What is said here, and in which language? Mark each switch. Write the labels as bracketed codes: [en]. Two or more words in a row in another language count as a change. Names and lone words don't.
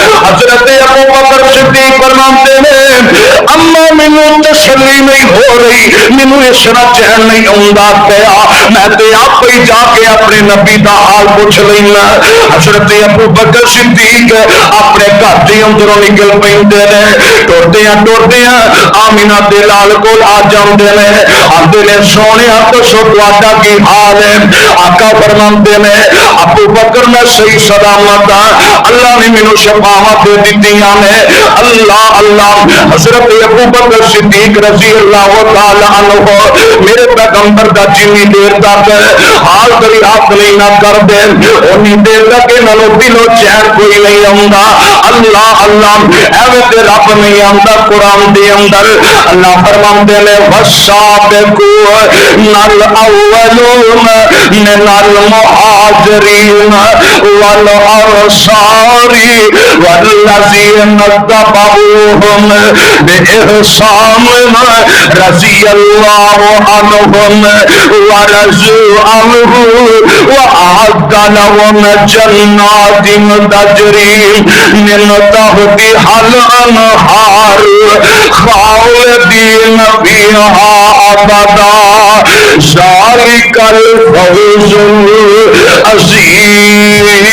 [pa] حضرت ابو بکر صدیق فرماندے نے اما مینوں تسلی نہیں ہو رہی، مینوں اس طرح چین نہیں آوندا پیا، میں تے آپ ہی جا کے اپنے نبی دا حال پوچھ لینا۔ حضرت ابو بکر صدیق اپنے گھر دے اندروں نکل پیندے نے، ٹردیاں آمینہ دے لال کول آ جاندے نے، آندے نے سونیا دسو تہاڈا کی حال ہے؟ آقا فرماندے نے ابو بکر میں صحیح سلامت ہاں، اللہ نے مینوں شفاعت دے دتیاں نے۔ اللہ اللہ حضرت ابو بکر صدیق [ar] رضی اللہ تعالی عنہ [pa] میرے پیغمبر دا جنی دیر تک حال دریافت نہیں نہ کر دے اونی دیر تک انہاں نوں دلوں چین کوئی نہیں آوندا۔ اللہ اللہ ایویں تے رب نہیں آندا قرآن دے اندر اللہ فرماندے نے [ar] والسابقون الاولون من المہاجرین والانصار والذین اتبعوہم بإحسان رضی اللہ عنہم ورضوا عنہ وأعد لهم جنات تجری من تحتها الأنهار خالدین فیہا ابدا ذلک الفوز العظیم۔